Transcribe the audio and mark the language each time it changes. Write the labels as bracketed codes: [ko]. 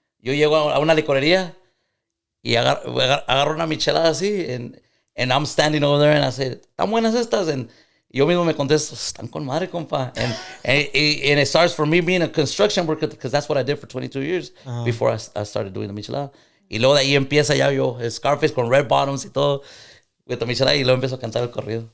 [es] Yo llego a una licorería y agarro una michelada así, [en] and I'm standing over there and I say, [es] ¿están buenas estas? And yo mismo me contesto, están con madre, compa. [en] And it starts for me being a construction worker, because that's what I did for 22 years before I started doing the michelada. [es] Y luego de ahí empieza ya yo, Scarface con red bottoms y todo, [en] with the michelada, [es] y luego empiezo a cantar el corrido.